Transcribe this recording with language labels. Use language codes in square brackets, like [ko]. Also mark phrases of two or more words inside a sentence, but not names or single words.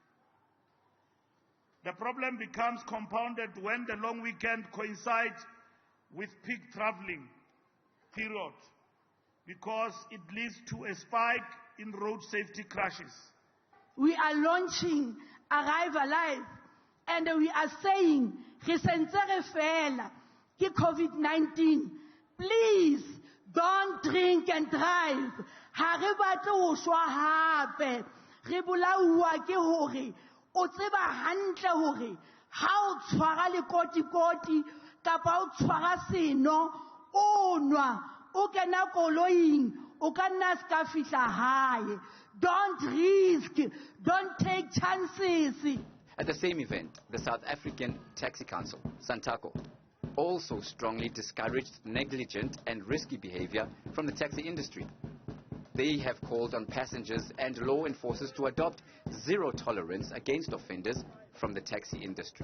[en] The problem becomes compounded when the long weekend coincides with peak traveling period, because it leads to a spike in road safety crashes. We are launching Arrive Alive, and we are saying, COVID-19, please don't drink and drive. [st] Ha re batle ho shwa hape. Re bolaua ke hore o tseba hantle hore ha o tshwara lekoti kapa o tshwara seno o nwa o kena koloing o ka nna ska fihla hae. [en] Don't risk, don't take chances. At the same event, the South African Taxi Council, SANTACO, also strongly discouraged negligent and risky behavior from the taxi industry. They have called on passengers and law enforcers to adopt zero tolerance against offenders from the taxi industry.